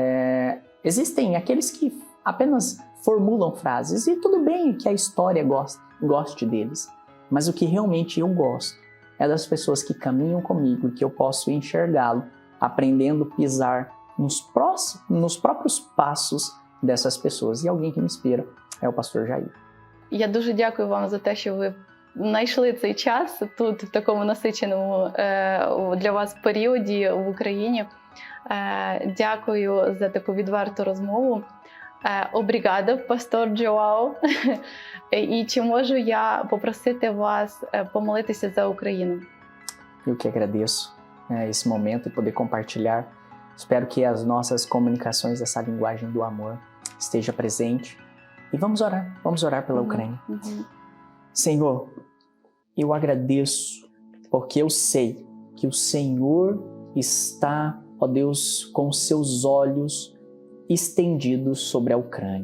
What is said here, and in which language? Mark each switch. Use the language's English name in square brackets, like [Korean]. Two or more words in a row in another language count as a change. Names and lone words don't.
[Portuguese] Então, existem aqueles que apenas formulam frases, e tudo bem que a história goste deles, mas o que realmente eu gosto é das pessoas que caminham comigo e que eu posso enxergá-lo, aprendendo a pisar nos próprios passos dessas pessoas. E alguém que me inspira é o pastor Jair. [Ukrainian] Я дуже дякую вам за те, що ви знайшли цей час тут, в такому насиченому для вас періоді в Україні. Дякую за таку відверту розмову. Обрігадо, пастор Джоао. І чи можу я попросити вас помолитися за Україну? [Portuguese] Eu que agradeço esse momento e poder compartilhar. Espero que as nossas comunicações, essa linguagem do amor, esteja presente. E vamos orar pela Ucrânia. Senhor, eu agradeço porque eu sei que o Senhor está, ó Deus, com seus olhos estendidos sobre a Ucrânia.